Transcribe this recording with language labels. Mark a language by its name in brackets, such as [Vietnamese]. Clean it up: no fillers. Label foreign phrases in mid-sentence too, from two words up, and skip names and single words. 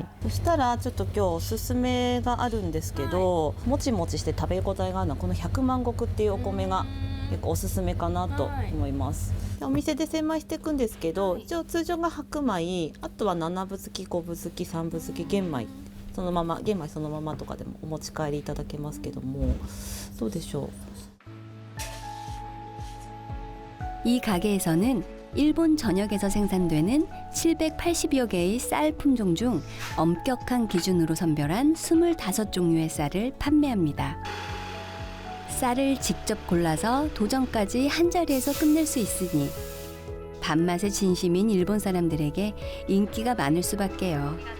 [Japanese] そしたらちょっと今日おすすめがあるんですけど、もちもちして食べ応えがあるのはこの百万石っていうお米が結構おすすめかなと思います。お店で精米していくんですけど、一応通常が白米、あとは7分好き、5分好き、3分好き、玄米。そのまま玄米そのままとかでもお持ち帰りいただけますけども、どうでしょう。 [Korean] 이 가게에서는 일본 전역에서 생산되는 780여 개의 쌀 품종 중 엄격한 기준으로 선별한 25종류의 쌀을 판매합니다. 쌀을 직접 골라서 도정까지 한 자리에서 끝낼 수 있으니 밥맛에 진심인 일본 사람들에게 인기가 많을 수밖에요.